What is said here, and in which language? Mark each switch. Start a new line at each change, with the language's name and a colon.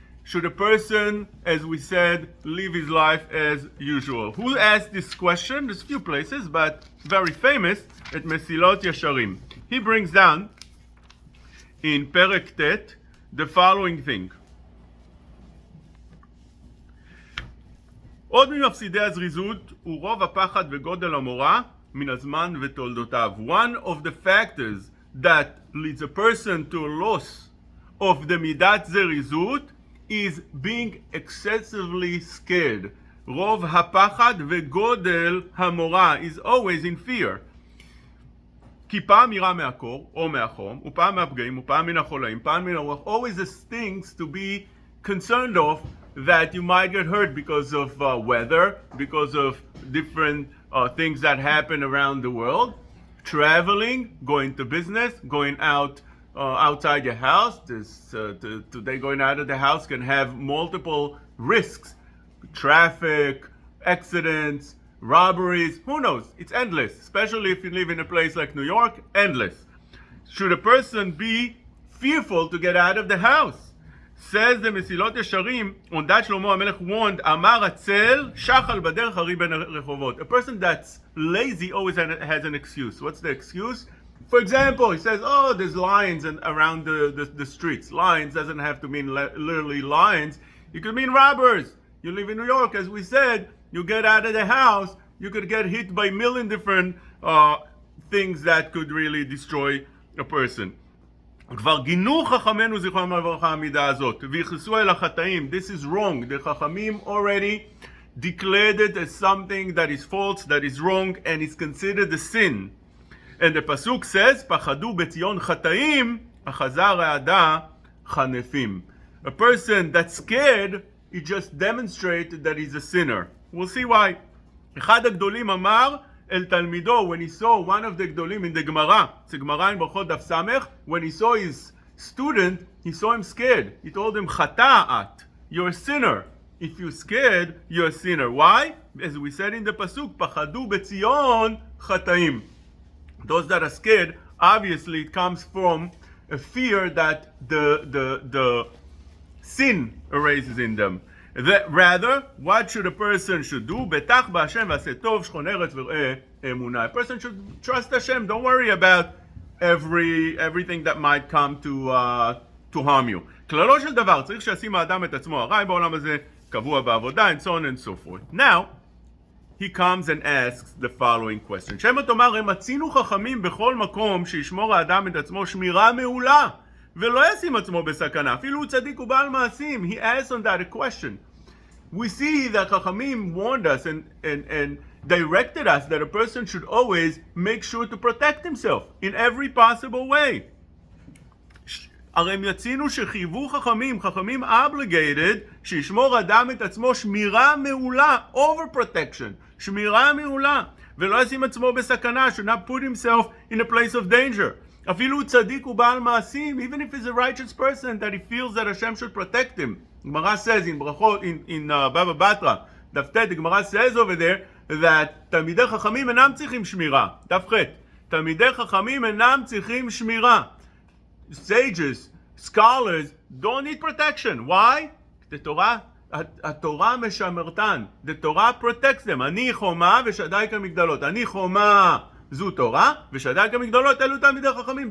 English: Should a person, as we said, live his life as usual? Who asked this question? There's a few places, but very famous, at Mesilot Yesharim. He brings down in Perek Tet the following thing.
Hebrew: עוד ממפסידי הזריזות הוא רוב הפחד וגודל המורא מן הזמן ותולדותיו.
English: One of the factors that leads a person to a loss of the midat zerizut is being excessively scared.
Hebrew: רוב הפחד וגודל המורא
English: is always in fear.
Hebrew: כי פעם יראה מהקור או מהחום, ופעם מהפגעים, ופעם מן החולאים, פעם מן הרוח.
English: Always these things to be concerned of, that you might get hurt because of weather, because of different things that happen around the world. Traveling, going to business, going out outside your house. Today going out of the house can have multiple risks. Traffic, accidents, robberies, who knows? It's endless, especially if you live in a place like New York, endless. Should a person be fearful to get out of the house? Says the Mesilot Yesharim, on that Shlomo HaMelech warned,
Hebrew: Amar Atzel, Shachal Bader Hari Ben Rechovot.
English: A person that's lazy always has an excuse. What's the excuse? For example, he says, oh, there's lions around the streets. Lions doesn't have to mean literally lions. It could mean robbers. You live in New York, as we said, you get out of the house, you could get hit by a million different things that could really destroy a person.
Hebrew: כבר גינו חכמינו זיכרונם לברכה המידה הזאת ויחסו אל החטאים.
English: This is wrong. The Chachamim already declared it as something that is false, that is wrong, and is considered a sin. And the pasuk says,
Hebrew: פחדו בציון חטאים, החזר העדה חנפים.
English: A person that's scared, he just demonstrated that he's a sinner. We'll see why.
Hebrew: אחד הגדולים אמר
English: El Talmido, when he saw one of the Gdolim in the Gemara, it's a Gemara in Brachot Daf Samech, when he saw his student, he saw him scared. He told him, Chata'at, you're a sinner. If you're scared, you're a sinner. Why? As we said in the Pasuk,
Hebrew: Pachadu Betzion Chataim.
English: Those that are scared, obviously it comes from a fear that the sin arises in them. Rather, what should a person should do?
Hebrew: Betach b'Hashem v'aseh tov shchon eretz v'r'eh emunah.
English: A person should trust Hashem. Don't worry about everything that might come to harm you.
Hebrew: כללו של דבר, צריך שישים האדם את עצמו הרי בעולם הזה, קבוע בעבודה,
English: and so on and so forth. Now, he comes and asks the following question.
Hebrew: שמא תאמר, הם מצינו חכמים בכל מקום שישמור האדם את עצמו שמירה מעולה. ולא ישים עצמו בסכנה, אפילו הוא צדיק ובעל מעשים.
English: He asks on that a question. We see that Chachamim warned us and directed us that a person should always make sure to protect himself in every possible way.
Hebrew: הרי הם יצינו שחייבו חכמים
English: obligated,
Hebrew: שישמור אדם את עצמו שמירה מעולה,
English: overprotection,
Hebrew: שמירה מעולה, ולא ישים עצמו בסכנה,
English: should not put himself in a place of danger.
Hebrew: אפילו צדיק ובעל מעשים,
English: even if he's a righteous person, that he feels that Hashem should protect him. Gemara says in Brachot, in Baba Batra, דף ט, the Gemara says over there, that
Hebrew: תלמידי חכמים אינם צריכים שמירה. דף ח, תלמידי חכמים אינם צריכים שמירה.
English: Sages, scholars, don't need protection. Why?
Hebrew: התורה משמרתן.
English: The Torah protects them.
Hebrew: אני חומה ושדי כמגדלות. אני חומה זו תורה, ושדי כמגדלות אלו תלמידי חכמים.